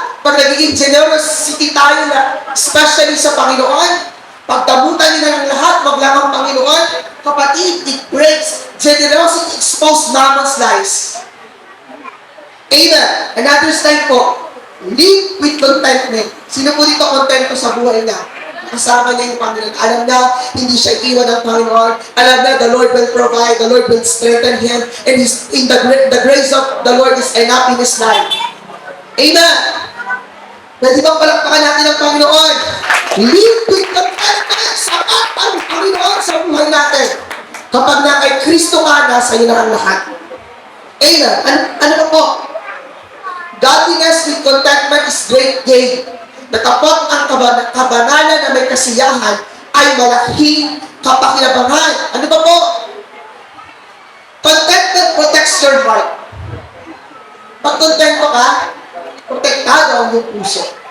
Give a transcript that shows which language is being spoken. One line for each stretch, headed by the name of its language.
Filipino: Pag nagiging generosity tayo, especially sa Panginoon, pagdamutan nila ng lahat, wag lang ang Panginoon, kapatid,
English: it breaks. Generosity exposes mammon's lies. Amen.
Filipino: Another slide po.
English: Live with contentment.
Filipino: Sino po dito kontento sa buhay niya? Kasama niya yung Panginoon. Alam na, hindi siya iwan ng Panginoon. Alam na,
English: the Lord will provide, the Lord will strengthen him, and the grace of the Lord is enough in his life.
Filipino: Amen. Pwede bang palakpakan natin ang Panginoon?
English: Live with contentment.
Filipino: Sapat ang Panginoon sa buhay natin. Kapag na kay Kristo ka, nasa iyo na ang lahat. Amen. Ano ba po?
English: Godliness with contentment is great gain.
Filipino: Natapot ang kabanalan na may kasiyahan ay malaking kapakinabangan. Ano ba po?
English: Contentment protects your heart.
Filipino: Pag kontento ka, protektado ang iyong puso.